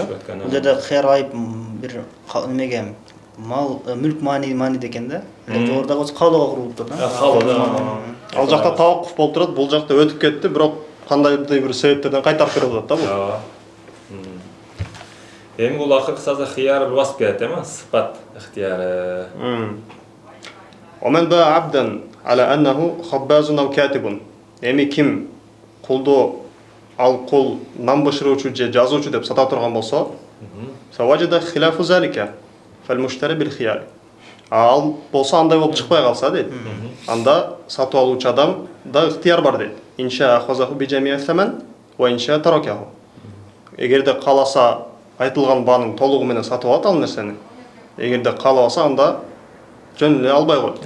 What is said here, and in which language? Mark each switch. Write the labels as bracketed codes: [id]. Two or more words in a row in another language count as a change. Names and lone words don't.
[ky] Бул жерде хер айып бир немеге мал мүлк маани деген да. Жогоруда болсо каалоого курулуптур да. Ал жакта таваккуф болуп турат, бул жакта өтүп кетти, бирок кандайдыр бир себептерден кайтарып берип атат да бул. Эми бул акыркы саза хыяры басып келет эми, сыпат ыктыяры. [ar] ومن باع عبدا على أنه خباز أو كاتب. [ky] Эми ким кулду ал кул нам бышыруучу же жазуучу деп сата турган болсо, [ar] فوجد خلاف ذلك فالمشتري بالخيار. [ky] Ал болсо андай болуп чыкпай калса дейт. Анда сатып алуучу адам да ыктыяр бар дейт. [ar] إن شاء أخذه بجميع الثمن وإن شاء تركه. [ky] Эгерде каласа айтылган баанын толугу менен сатып алат ал нерсени. Эгерде каалабаса анда жөн эле албай коет.